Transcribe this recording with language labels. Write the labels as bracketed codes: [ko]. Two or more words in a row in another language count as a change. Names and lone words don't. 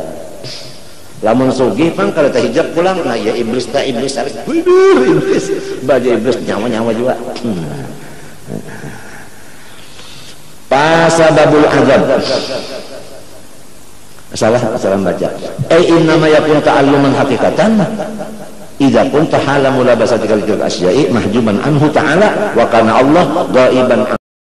[bjn] Lamun sugih pang kada tahijab pulang, nah ya iblis tarik. Iblis. Baja iblis nyawa-nyawa juga. [ar] فسبب العذاب. [bjn] Salah baca. [ar] إنما يكون تعلما حقيقة إذا كنت حال ملابستك للأشياء محجوبا عنه تعالى وكان الله غائبا